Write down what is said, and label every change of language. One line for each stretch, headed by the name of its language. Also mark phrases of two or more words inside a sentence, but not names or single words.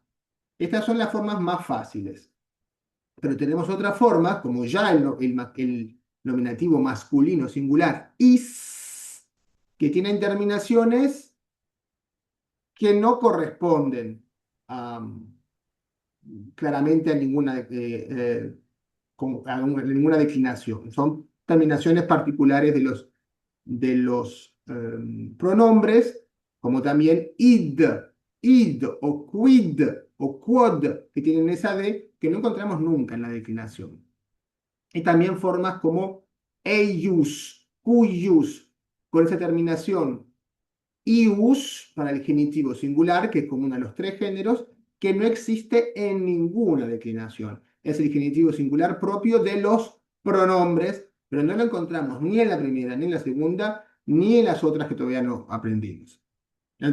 Spanish: Estas son las formas más fáciles. Pero tenemos otras formas, como ya el nominativo masculino singular is, que tienen terminaciones que no corresponden claramente a ninguna declinación. Son terminaciones particulares de los pronombres, como también id o quid o quod, que tienen esa D que no encontramos nunca en la declinación. Y también formas como
Latin: eius, cuius,
Spanish: con esa terminación ius para el genitivo singular, que es común a los 3 géneros, que no existe en ninguna declinación. Es el genitivo singular propio de los pronombres, pero no lo encontramos ni en la primera, ni en la segunda, ni en las otras que todavía no aprendimos.